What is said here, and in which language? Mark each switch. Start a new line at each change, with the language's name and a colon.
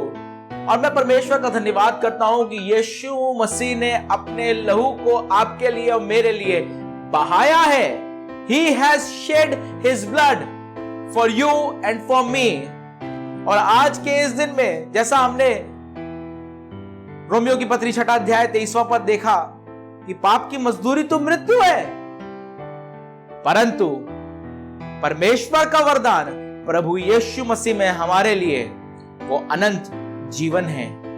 Hindi: और मैं परमेश्वर का धन्यवाद करता हूं कि यीशु मसीह ने अपने लहू को आपके लिए और मेरे लिए बहाया है।
English: He has shed his blood for you and for me.
Hindi: और आज के इस दिन में जैसा हमने रोमियो की पत्री 6 अध्याय 23वां पद देखा कि पाप की मजदूरी तो मृत्यु है, परंतु परमेश्वर का वरदान प्रभु यीशु मसीह में हमारे लिए वो अनंत जीवन है।